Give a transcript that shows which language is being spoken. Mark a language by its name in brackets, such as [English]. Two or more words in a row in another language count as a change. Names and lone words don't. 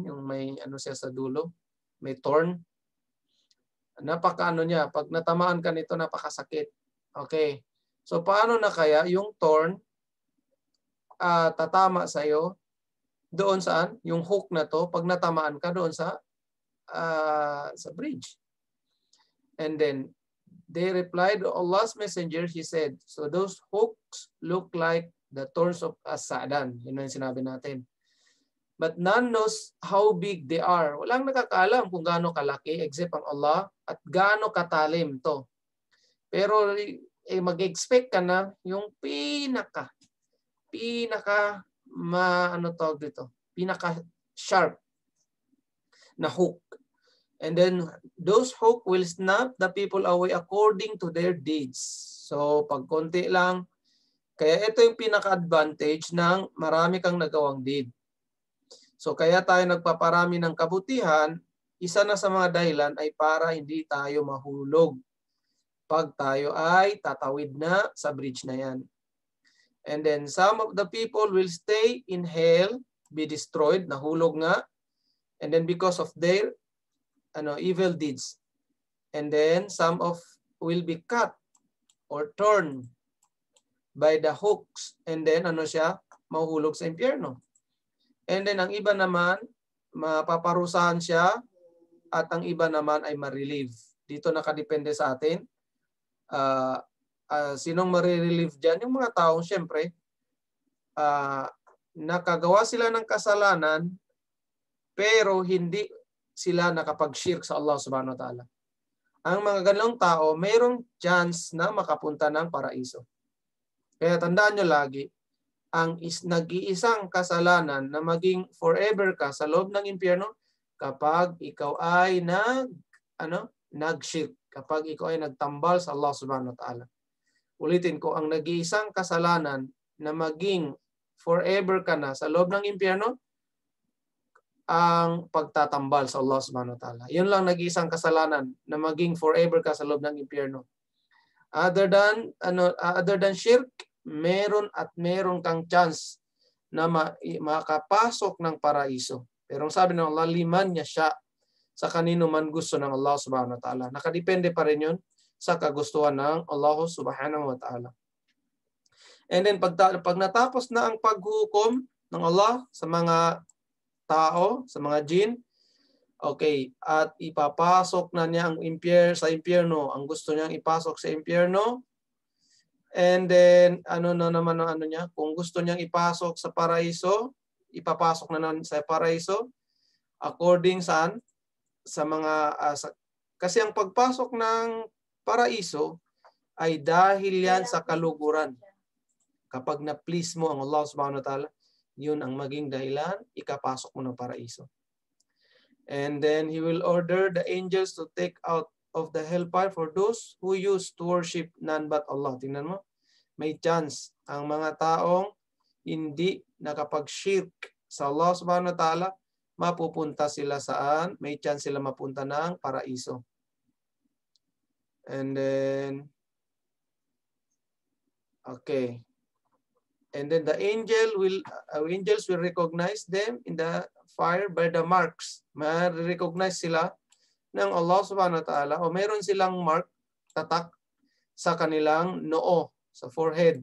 [Filipino] Yung may siya sa dulo, may thorn. Napaka niya, pag natamaan ka nito napakasakit. Okay. So paano na kaya yung thorn tatama sa iyo doon saan? Yung hook na to pag natamaan ka doon sa bridge. [English] And then they replied, Allah's messenger, he said, so those hooks look like the thorns of asadan. [Filipino] Yun yung sinabi natin. [English] But none knows how big they are. [Filipino] Walang nakakaalam kung gaano kalaki except ang Allah at gaano katalim to. Pero mag-expect ka na yung pinaka pinaka-sharp na hook. [English] And then those hook will snap the people away according to their deeds. [Filipino] So pag konti lang, kaya ito yung pinaka-advantage ng marami kang nagawang deed. So kaya tayo nagpaparami ng kabutihan, isa na sa mga dahilan ay para hindi tayo mahulog pag tayo ay tatawid na sa bridge na yan. [English] And then some of the people will stay in hell, be destroyed, [Filipino] nahulog nga. [English] And then because of their evil deeds. And then some will be cut or torn by the hooks. And then [Filipino] mahuhulog sa impyerno. [English] And then [Filipino] ang iba naman, mapaparusahan siya at ang iba naman ay ma-relieve. Dito nakadepende sa atin. Sinong ma-relieve dyan? Yung mga taong syempre, nakagawa sila ng kasalanan, pero hindi sila nakapag-shirk sa Allah [Arabic] subhanahu wa ta'ala. [Filipino] Ang mga ganong tao, mayroong chance na makapunta ng paraiso. Kaya tandaan nyo lagi, ang nag-iisang kasalanan na maging forever ka sa loob ng impyerno kapag ikaw ay nag-shirk, kapag ikaw ay nagtambal sa Allah [Arabic] subhanahu wa ta'ala. [Filipino] Ulitin ko, ang nag-iisang kasalanan na maging forever ka na sa loob ng impyerno, ang pagtatambal sa Allah [Arabic] subhanahu wa ta'ala. [Filipino] Yun lang nag-iisang kasalanan na maging forever ka sa loob ng impyerno. [English] Other than shirk, [Filipino] meron kang chance na makapasok ng paraiso. Pero sabi ng Allah, liman niya siya sa kanino man gusto ng Allah [Arabic] subhanahu wa ta'ala. [Filipino] Nakadepende pa rin yun sa kagustuhan ng Allah [Arabic] subhanahu wa ta'ala. [English] And then [Filipino] pag natapos na ang paghukom ng Allah sa mga tao, sa mga jinn, okay, at ipapasok na niya ang sa impyerno, ang gusto niyang ipasok sa impyerno. [English] And then, niya? [Filipino] Kung gusto niyang ipasok sa paraiso, ipapasok na sa paraiso according sa mga kasi ang pagpasok ng paraiso ay dahil yan sa kaluguran. Kapag na-please mo ang Allah [Arabic] subhanahu wa ta'ala, [Filipino] yun ang maging dahilan, ikapasok mo ng paraiso. [English] And then He will order the angels to take out of the hellfire for those who used to worship none but Allah. [Filipino] Tingnan mo, may chance ang mga taong hindi nakapag-shirk sa Allah [Arabic] subhanahu wa ta'ala, [Filipino] mapupunta sila saan? May chance sila mapunta ng paraiso. [English] And then, okay. And then the angels will recognize them in the fire by the marks. [Filipino] Ma-recognize sila ng Allah [Arabic] subhanahu wa ta'ala [Filipino] o mayroon silang mark, tatak sa kanilang noo, sa forehead.